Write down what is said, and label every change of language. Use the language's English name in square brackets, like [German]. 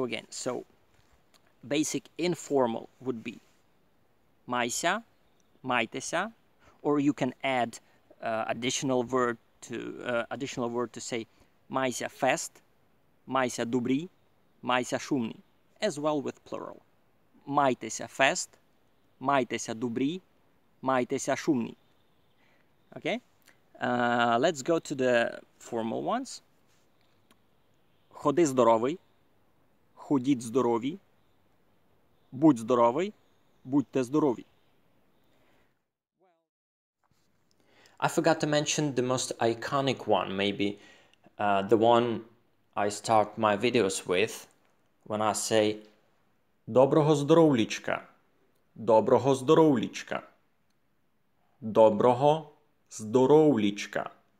[English] So basic informal would be [Ukrainian] майся, майтеся, [English] or you can add additional word to say [Ukrainian] майся fest, майся добрі, майся шумні, [English] as well with plural. [Ukrainian] Майтеся fest, майтеся добрі, майтеся шумні. Okay? [English] Let's go to the formal ones. [Ukrainian] Ходи здоровий, ходіть здорові, будь здоровий, будьте здорові. [English] I forgot to mention the most iconic one, maybe the one I start my videos with when I say [Ukrainian] доброго здоровлічка, доброго здоровлічка, доброго здоровлічка.